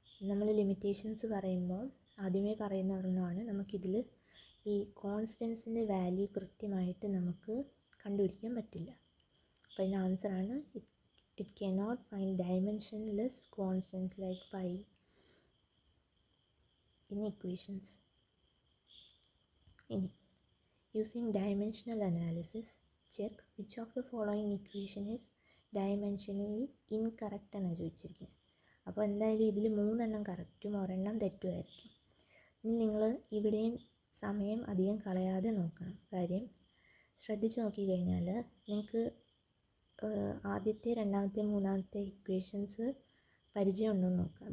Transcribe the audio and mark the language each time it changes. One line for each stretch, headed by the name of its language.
Malayalam: നമ്മൾ ലിമിറ്റേഷൻസ് പറയുമ്പോൾ ആദ്യമേ പറയുന്ന ഒരെണ്ണമാണ്, നമുക്കിതിൽ ഈ കോൺസ്റ്റൻസിൻ്റെ വാല്യൂ കൃത്യമായിട്ട് നമുക്ക് കണ്ടുപിടിക്കാൻ പറ്റില്ല. അപ്പോൾ അതിൻ്റെ ആൻസറാണ്
English: It cannot find dimensionless constants like pi in equations. ഇനി using dimensional analysis, check which of the following equation is dimensionally incorrect
Malayalam: എന്നാണ് ചോദിച്ചിരിക്കുന്നത്. അപ്പോൾ എന്തായാലും ഇതിൽ 3 എണ്ണം കറക്റ്റും ഒരെണ്ണം തെറ്റുമായിരിക്കും. ഇനി നിങ്ങൾ ഇവിടെയും സമയം അധികം കളയാതെ നോക്കണം. കാര്യം ശ്രദ്ധിച്ച് നോക്കിക്കഴിഞ്ഞാൽ നിങ്ങൾക്ക് ആദ്യത്തെ രണ്ടാമത്തെ മൂന്നാമത്തെ ഇക്വേഷൻസ് പരിചയമുണ്ടോയെന്ന് നോക്കാം.